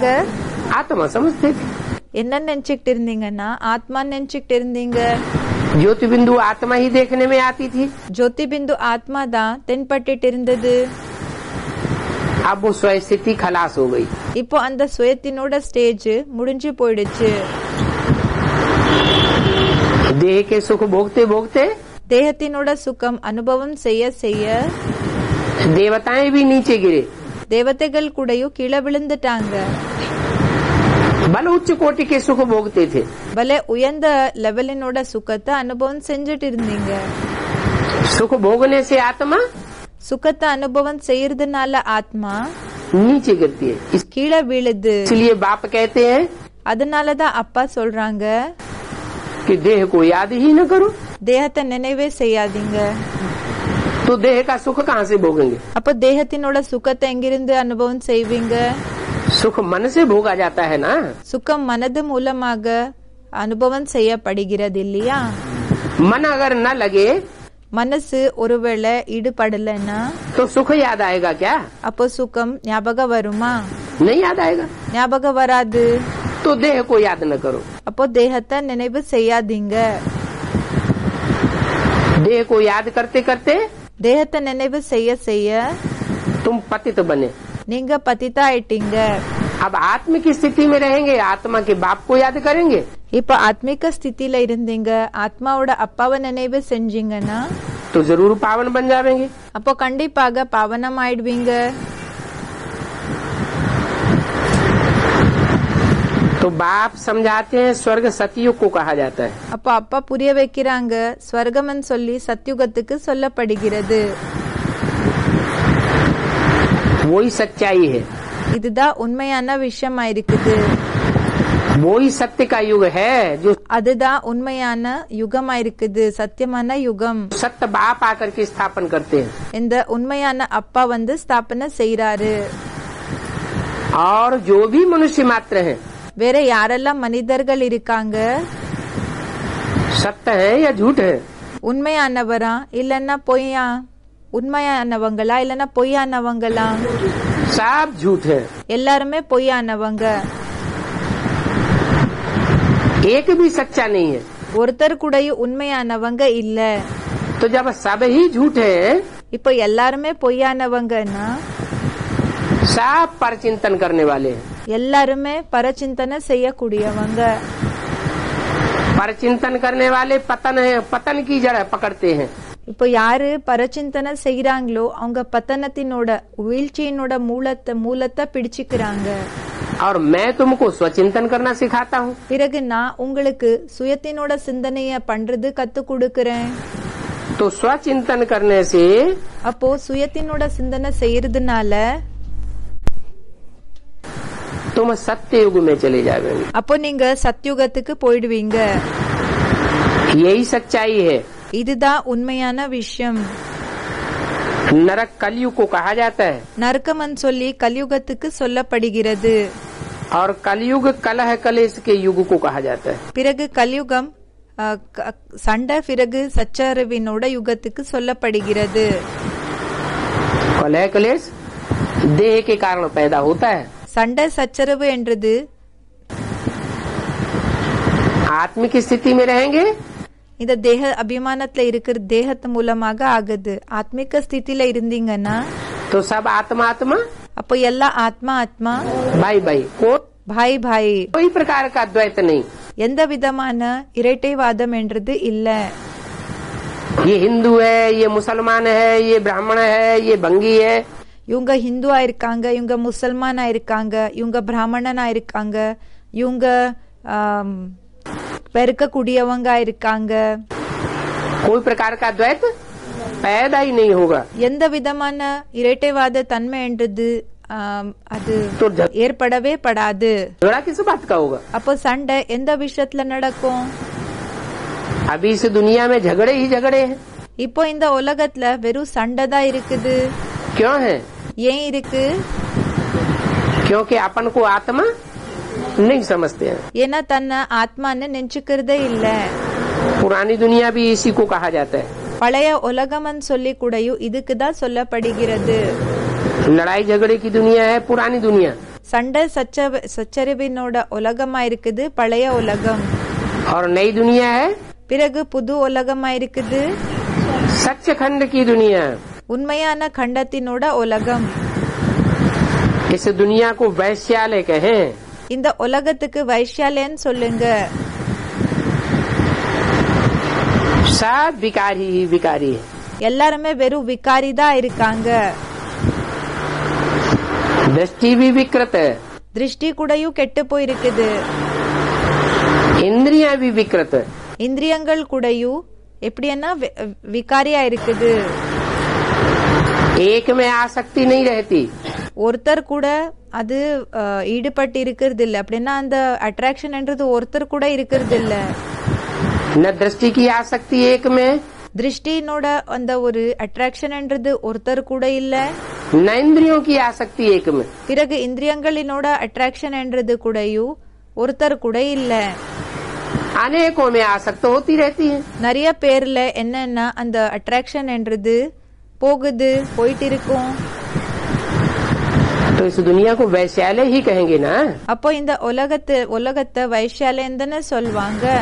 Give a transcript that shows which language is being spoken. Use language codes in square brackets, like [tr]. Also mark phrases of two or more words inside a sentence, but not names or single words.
[hi] आत्मा समझते थे। [ta] என்ன நினைச்சுக்கிட்டு இருந்தீங்கன்னா ஆத்மா நினைச்சுக்கிட்டு இருந்தீங்க. [hi] ज्योति बिंदु आत्मा ही देखने में आती थी, [ta] ஜோதி பிந்து ஆத்மா தான் தென்பட்டுட்டு இருந்தது. [hi] अब वो स्वस्थिति खलास हो गई। [ta] இப்போ அந்த சுயத்தினோட ஸ்டேஜ் முடிஞ்சு போயிடுச்சு. [hi] देह के सुख भोगते भोगते [ta] தேகத்தினோட சுகம் அனுபவம் செய்ய செய்ய [hi] देवताएं भी नीचे गिरे, [ta] தேவதைகள் கூடயும் கீழே விழுந்துட்டாங்க. [hi] बल उच्च कोटि के सुख भोगते थे, [ta] பல உயர்ந்த லெவலினோட சுகத்தை அனுபவம் செஞ்சுட்டு இருந்தீங்க. [hi] सुख भोगने से आत्मा [ta] சுகத்தை அனுபவம் செய்யறதுனால ஆத்மா [hi] नीचे गिरती है। [ta] கீழே விழுது. [hi] इसलिए बाप कहते हैं [ta] அதனாலதான் அப்பா சொல்றாங்க, [hi] कि देह को याद ही न करो, [ta] தேகத்தை நினைவே செய்யாதீங்க. [hi] तो देह का सुख कहाँ से भोगेंगे। [ta] அப்ப தேகத்தினோட சுகத்தை எங்கிருந்து அனுபவம் செய்வீங்க? [hi] सुख मन से भोगा जाता है ना। [ta] சுகம் மனது மூலமாக அனுபவம் செய்யப்படுகிறது இல்லையா? [hi] मन अगर न लगे [ta] மனசு ஒருவேளை ஈடுபடலைன்னா [hi] तो सुख याद आएगा क्या, [ta] அப்போ சுகம் ஞாபகம் வருமா? [hi] नहीं याद आएगा। [ta] ஞாபகம் வராது. [hi] तो देह को याद न करो, [ta] அப்போ தேகத்தை நினைவு செய்யாதீங்க. [hi] देह को याद करते करते [ta] தேகத்தை நினைவு செய்ய செய்ய [hi] तुम पतित बने। [ta] நீங்க பதிதா ஆயிட்டீங்க. [hi] अब आत्म की स्थिति में रहेंगे, आत्मा के बाप को याद करेंगे, [ta] இப்ப ஆத்மிக ஸ்திதியில இருந்தீங்க, ஆத்மாவோட அப்பாவை நினைவு செஞ்சீங்கன்னா [hi] तो जरूर पावन बन जाएंगे। [ta] அப்போ கண்டிப்பாக பாவனம் ஆயிடுவீங்க. [hi] तो बाप समझाते हैं स्वर्ग सतयुग को कहा जाता है। [ta] அப்போ அப்பா புரிய வைக்கிறாங்க, ஸ்வர்கம்னு சொல்லி சத்யுகத்துக்கு சொல்லப்படுகிறது. [hi] वही सच्चाई है, [ta] இதுதான் உண்மையான விஷயமா இருக்குது. [hi] वही सत्य का युग है जो [ta] அதுதான் உண்மையான யுகமா இருக்குது, சத்தியமான யுகம். [hi] सत्य बाप आकर के स्थापन करते हैं। [ta] இந்த உண்மையான அப்பா வந்து ஸ்தாபனை செய்யறாரு. [hi] और जो भी मनुष्य मात्र हैं, [ta] வேற யாரெல்லாம் மனிதர்கள் இருக்காங்க, [hi] सत्य है या झूठ है, [ta] உண்மையானவரா இல்லன்னா பொய்யா, உண்மையானவங்களா இல்லன்னா பொய்யானவங்களா, [hi] सब झूठ है। [ta] எல்லாருமே பொய்யானவங்க. [hi] एक भी सच्चा नहीं है। [ta] ஒருத்தர் கூட உண்மையானவங்க இல்ல. [hi] तो जब सब ही झूठ है, [ta] இப்போ எல்லாருமே பொய்யானவங்கன்னா [hi] सब पर चिंतन करने वाले हैं। [ta] எல்லாருமே பரச்சிந்தனை செய்யக்கூடியவங்க. [hi] पर चिंतन करने वाले पतन है, पतन की जड़ पकड़ते हैं। [ta] இப்போ யாரு பரச்சிந்தனை செய்யறாங்களோ அவங்க பத்தனத்தினோட வீழ்ச்சியினோட மூலத்தை பிடிச்சுக்கிறாங்க. [hi] और मैं तुमको स्वचिंतन करना सिखाता हूँ। [ta] பிறகு நான் உங்களுக்கு சுயத்தினோட சிந்தனைய பண்றது கத்து கொடுக்கறேன். [hi] तो स्वचिंतन करने से [ta] அப்போ சுயத்தினோட சிந்தனை செய்யறதுனால [hi] तुम सत्य युग में चले जाओगे। [ta] அப்போ நீங்க சத்யுகத்துக்கு போயிடுவீங்க. [hi] यही सच्चाई है। [ta] இதுதான் உண்மையான விஷயம். [hi] नरक कलयुग को कहा जाता है। [ta] நரகமன் சொல்லி கலியுகத்துக்கு சொல்லப்படுகிறது. [hi] और कलयुग कलह कलेश के युग को कहा जाता है। [ta] பிறகு கலியுகம் சண்டை பிறகு சச்சரவினோட யுகத்துக்கு சொல்லப்படுகிறது. [hi] कलह कलेश देह के कारण पैदा होता है। [ta] சண்டை சச்சரவு என்றது [hi] आत्मिक स्थिति में रहेंगे [ta] இந்த தேக அபிமானத்துல இருக்கிற தேகத்து மூலமாக ஆகுது. ஆத்மிக ஸ்திதியில இருந்தீங்கன்னா [hi] तो सब आत्मा आत्मा, [ta] அப்போ எல்லா ஆத்மா ஆத்மா, [hi] भाई भाई, भाई भाई, कोई प्रकार का द्वैत नहीं। [ta] எந்த விதமான இரட்டைவாதம் என்றது இல்ல. [hi] ये हिंदू है, ये मुसलमान है, ये ब्राह्मण है, ये भंगी है, [ta] இவங்க ஹிந்துவா இருக்காங்க, இவங்க முசல்மானா இருக்காங்க, இவங்க பிராமணனா இருக்காங்க, இவங்க பெருக்கக்கூடியவங்க இருக்காங்க. [hi] कोई प्रकार का द्वैत पैदा ही नहीं होगा। [ta] எந்த விதமான இரட்டைவாத தன்மை என்றது அது [hi] तो [ta] ஏற்படவே படாது. [hi] झगड़ा किस बात का होगा? [ta] அப்போ சண்டை எந்த விஷயத்துல நடக்கும்? [hi] अभी इस दुनिया में झगड़े ही झगड़े हैं। [ta] இப்போ இந்த உலகத்துல வெறும் சண்டை தான் இருக்குது. [hi] क्यों है? [ta] ஏன் இருக்கு? [hi] क्योंकि अपन को आत्मा नहीं समझते हैं। [ta] ஏன்னா தன்னை ஆத்மான்னு நினைச்சுக்கிறதே இல்ல. [hi] पुरानी दुनिया भी इसी को कहा जाता है। [ta] பழைய உலகம்னு சொல்லி கூடயும் இதுக்குதான் சொல்லப்படுகிறது. [hi] लड़ाई झगड़े की दुनिया है पुरानी दुनिया, [ta] சண்டை சச்சரவினோட உலகமா இருக்குது பழைய உலகம். [hi] और नई दुनिया है [ta] பிறகு புது உலகமா இருக்குது [hi] सच्चखंड की दुनिया। [ta] உண்மையான கண்டத்தினோட உலகம். [hi] इस दुनिया को वैश्यालय कहें। [ta] இந்த உலகத்துக்கு வைஷ்யாலயன்னு சொல்லுங்க. [hi] सब विकारी ही विकारी है। [ta] எல்லாருமே வெறும் விகாரி தான் இருக்காங்க. [hi] दृष्टि भी विकृत है, [ta] திருஷ்டி கூடயும் கெட்டு போயிருக்குது. [hi] इंद्रियां भी विकृत है, [ta] இந்திரியங்கள் கூடயும் எப்படின்னா விகாரியா இருக்குது. [hi] एक में आसक्ति नहीं रहती, [ta] ஒருத்தர் கூட அது ஈடுபட்டு இருக்கிறது இல்ல. அப்படின்னா அந்த அட்ராக்ஷன் என்றது ஒருத்தர் கூட இருக்கிறது இல்ல. [hi] न दृष्टि की आसक्ति एक में, [ta] திருஷ்டினோட அந்த ஒரு அட்ராக்ஷன் என்றது ஒருத்தர் கூட இல்ல. [hi] न इंद्रियों की आसक्ति एक में, [ta] பிறகு இந்திரியங்களினோட அட்ராக்ஷன் என்றது கூடயும் ஒருத்தர் கூட இல்ல. [hi] अनेकों में आसक्त होती रहती है। [ta] நிறைய பேர்ல என்னன்னா அந்த அட்ராக்ஷன் என்றது போயிட்டு இருக்கும். [hi] तो इस दुनिया को वैश्यालय ही कहेंगे ना। [ta] அப்போ இந்த உலகத்தை வைஷாலேன்னு தானே சொல்வாங்க.